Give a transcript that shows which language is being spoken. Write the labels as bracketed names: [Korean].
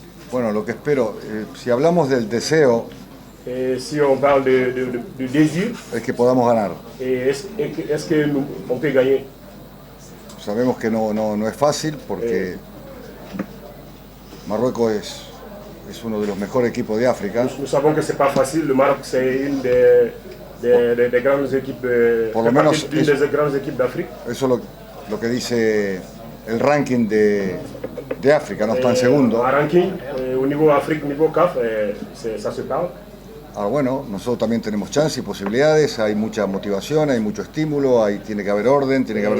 [Spanish] Bueno, lo que espero, si hablamos del deseo, [French] Si on parle de désir, [Spanish] es que podamos ganar. [French] est-ce qu'on peut gagner? [Spanish] Sabemos que no es fácil porque Marruecos es uno de los mejores equipos de África. [French] Nous savons que ce n'est pas facile. Le Maroc, c'est une des grandes équipes, [Spanish] Por lo [French] fait [Spanish] menos [French] partie d'une des grandes équipes d'Afrique. [Spanish] Eso es lo que dice el ranking de África, no está en segundo. [French] En ranking, au niveau Afrique, au niveau CAF, ça se parle. [Spanish] Ahora bueno, nosotros también tenemos chance y posibilidades, hay mucha motivación, hay mucho estímulo, tiene que haber orden, tiene que haber